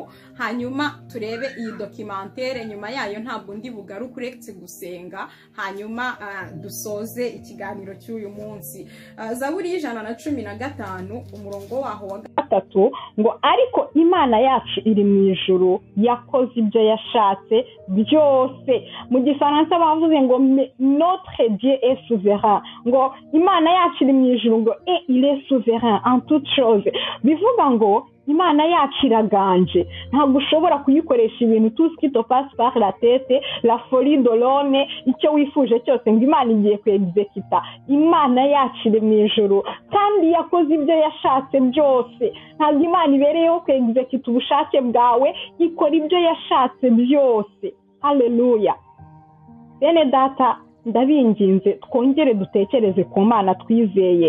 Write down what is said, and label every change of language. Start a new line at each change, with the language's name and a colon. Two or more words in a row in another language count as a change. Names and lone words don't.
Kinyarwanda: Hanyuma turebe iyi documentary, nyuma yayo ntabwo ndi bugaruke uretse gusenga, hanyuma dusoze ikiganiro cy'uyu munsi. Zaburi 115 umurongo waho wa 3 ngo ariko Imana yacu iri mu ijuru yakoze ibyo yashatse byose. Mu Gifaransa bavuze ngo
French: notre Dieu est souverain,
Kinyarwanda: ngo Imana yacu iri mu ijuru ngo
French: il est souverain en toutes choses.
Kinyarwanda: Bivuga ngo Imana yacu iraganje, ntabwo ushobora kuyikoresha ibintu
French: tout ce qui te passe par la tête, la folie de l'homme,
Kinyarwanda: icyo wifuje cyose ngo Imana igiye kwexecuta. Imana yacu iri mu ijuru kandi yakoze ibyo yashatse byose. Ntabwo Imana ibereyeho kwexecuta ubushake bwawe, ikora ibyo yashatse byose. Haleluya. Bene data, ndabinginze twongere dutekereze ku Mana twizeye.